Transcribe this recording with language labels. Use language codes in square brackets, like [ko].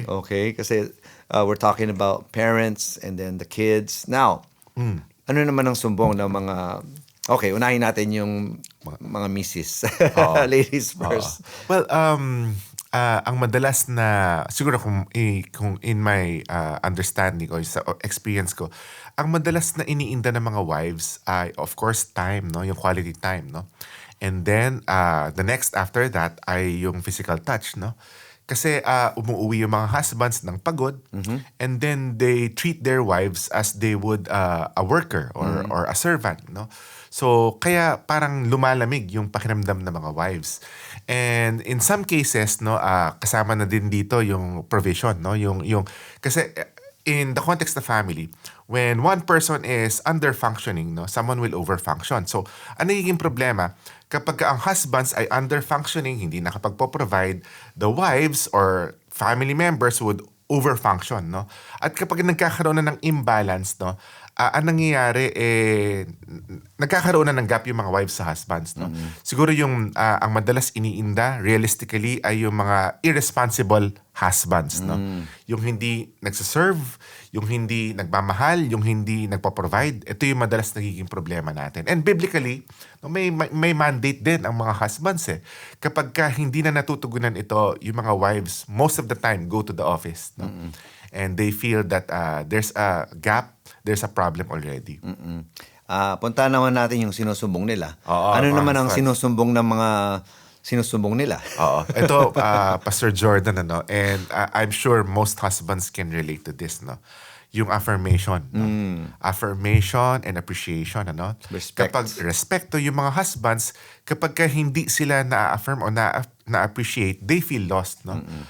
[en] Okay, kasi we're talking about parents and then the kids. [tl] Now, ano naman ang sumbong ng mga... Okay, unahin natin yung mga misis. [en] Ladies first. Well, [tl] ang madalas na siguro kung [en] in my understanding [tl] o sa experience ko, ang madalas na iniinda ng mga wives ay of course time, no, yung quality time, no. [en] And then the next after that ay yung physical touch, no. Kasi umuwi yung mga husbands ng pagod, and then they treat their wives as they would a worker or a servant, no? [tl] So kaya parang lumalamig yung pakiramdam ng mga wives. [en] And in some cases, [tl] no, kasama na din dito yung provision, no? [en] Yung kasi in the context of family, when one person is under functioning, no, someone will overfunction. [tl] So ano nagiging problema? Kapag ang husbands ay under-functioning, hindi nakapagpo-provide, [en] the wives or family members would over-function, [tl] no? At kapag nagkakaroon na ng imbalance, no, ang nangyayari, nagkakaroon na ng gap yung mga wives sa husbands, no? Siguro yung, ang madalas iniinda, realistically, ay yung mga irresponsible husbands, no? Yung hindi nagsaserve, yung hindi nagmamahal, yung hindi nagpo-provide, ito yung madalas nagiging problema natin. [en] And biblically, no, may mandate din ang mga husbands eh. [tl] Kapag ka hindi na natutugunan ito, yung mga wives, [en] most of the time, go to the office. [tl] No? [en] And they feel that there's a gap, there's a problem already. [tl] Punta naman natin yung sinusumbong nila. Oo, ano naman ang [en] husbands. [tl] sinusumbong ng mga sinusumbong nila? Oo. [en] Ito, Pastor Jordan, ano, and I'm sure most husbands can relate to this, no? Yung affirmation, no? Affirmation and appreciation, ano? Respect. [tl] Kapag respeto yung mga husbands, kapag ka hindi sila na-affirm o na-appreciate, [en] they feel lost, [tl] no?